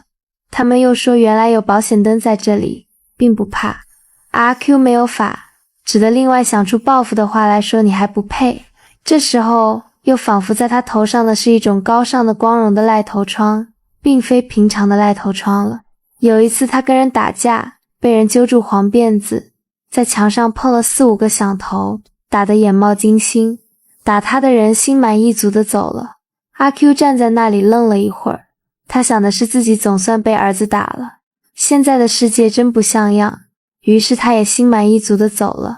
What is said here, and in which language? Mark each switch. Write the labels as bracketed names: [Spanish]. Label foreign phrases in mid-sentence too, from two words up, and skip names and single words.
[Chinese] 他們又說原來有保險燈在這裡，並不怕。阿 Q 沒有法，只得另外想出報復的話來說你還不配。這時候又仿佛在他頭上的是一種高尚的光榮的賴頭瘡，並非平常的賴頭瘡了。有一次他跟人打架，被人揪住黃辮子，在牆上碰了4、5個響頭，打得眼冒金星。打他的人心滿意足地走了。阿 Q 站在那裡愣了一會兒，他想的是自己總算被兒子打了，現在的世界真不像樣，於是他也心滿意足地走了。